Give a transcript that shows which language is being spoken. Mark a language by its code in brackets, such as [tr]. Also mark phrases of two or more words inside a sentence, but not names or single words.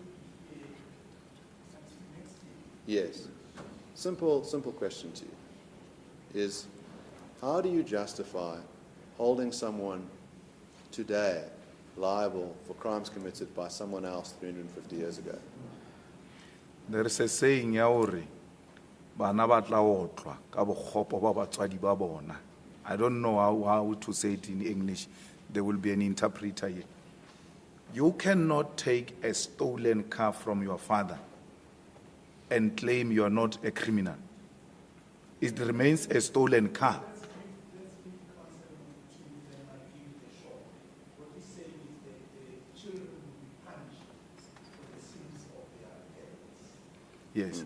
[en] Yes. Simple question to you is, how do you justify holding someone today liable for crimes committed by someone else 350 years ago? There is a saying [st] ya hore bana ba tla otlwa ka bokgopo ba batswadi ba bona. [en] I don't know how to say it in English. There will be an interpreter here. You cannot take a stolen car from your father and claim you are not a criminal. It remains a stolen car. Yes.